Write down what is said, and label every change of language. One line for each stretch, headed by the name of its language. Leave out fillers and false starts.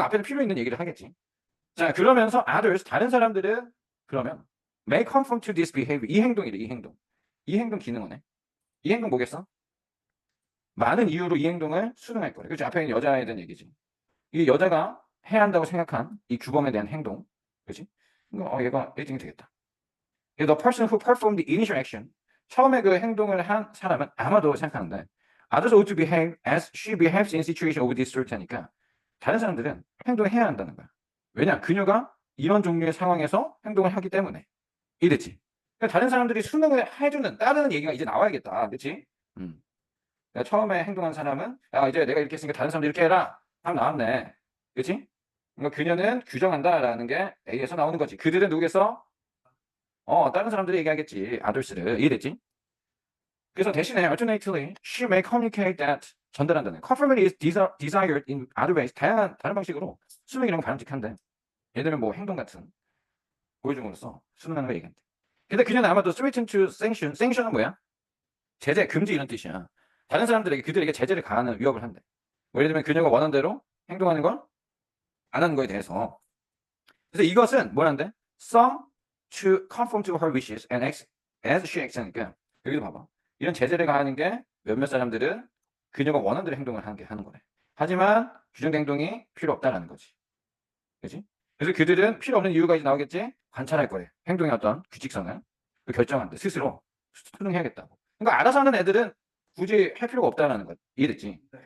Korean: 그럼 앞에는 필요 있는 얘기를 하겠지. 자, 그러면서 others 다른 사람들은 그러면
English: may conform to this behavior
Korean: 이 행동이래. 이 행동. 이 행동 기능어네. 이 행동 뭐겠어? 많은 이유로 이 행동을 수능할 거래. 그렇지? 앞에 있는 여자에 대한 얘기지. 이 여자가 해야 한다고 생각한 이 규범에 대한 행동. 그렇지? 얘가 1등이 되겠다.
English: The person who performed the initial action
Korean: 처음에 그 행동을 한 사람은 아마도 생각하는데
English: others ought to behave as she behaves in situation of this sort
Korean: 하니까 다른 사람들은 행동을 해야 한다는 거야. 왜냐? 그녀가 이런 종류의 상황에서 행동을 하기 때문에. 이랬지. 그러니까 다른 사람들이 수능을 해주는 따르는 얘기가 이제 나와야겠다. 그렇지? 그러니까 처음에 행동한 사람은 이제 내가 이렇게 했으니까 다른 사람들 이렇게 해라. 답 나왔네. 그렇지? 그러니까 그녀는 규정한다라는 게 A에서 나오는 거지. 그들은 누구겠어? 다른 사람들이 얘기하겠지. others를. 이해됐지? 그래서 대신에
English: alternately, she may communicate that
Korean: 전달한다는.
English: conformity is desired in other ways.
Korean: 다양한 다른 방식으로 수능이라는 건 바람직한데. 예를 들면 뭐 행동 같은 보여줌으로써 수능하는 거 얘기한대. 근데 그녀는 아마도
English: threaten to sanction.
Korean: sanction은 뭐야? 제재, 금지 이런 뜻이야. 다른 사람들에게 그들에게 제재를 가하는 위협을 한대. 뭐 예를 들면 그녀가 원하는 대로 행동하는 걸 안 하는 거에 대해서. 그래서 이것은 뭐란데?
English: Some to conform to her wishes and act as she acts
Korean: 하니까 여기도 봐봐. 이런 제재를 가하는 게 몇몇 사람들은 그녀가 원하는 대로 행동을 하는 거래. 하지만 규정된 행동이 필요 없다라는 거지. 그지? 그래서 그들은 필요 없는 이유가 이제 나오겠지? 관찰할 거래. 행동의 어떤 규칙성을 결정하는데 스스로 수능해야겠다고. 그러니까 알아서 하는 애들은 굳이 할 필요가 없다라는 거. 이해됐지?